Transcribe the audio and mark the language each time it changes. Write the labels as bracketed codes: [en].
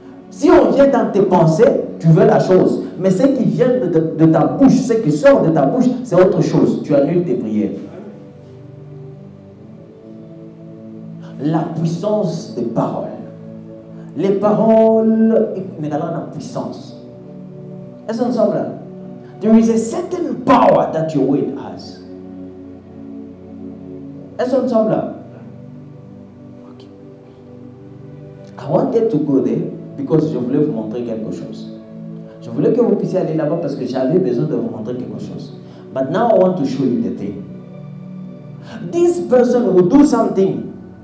[fr] Si on vient dans tes pensées, tu veux la chose. Mais ce qui vient de ta bouche, ce qui sort de ta bouche, c'est autre chose. Tu annules tes prières. La puissance des paroles. Les paroles, mais dans la puissance. Est-ce qu'on semble là? [en] There is a certain power that your word has. [fr] Est-ce qu'on semble là? Okay. [en] I wanted to go there because [fr] je voulais vous montrer quelque chose. Je voulais que vous puissiez aller là-bas parce que j'avais besoin de vous montrer quelque chose. [en] But now I want to show you the thing. This person will do something.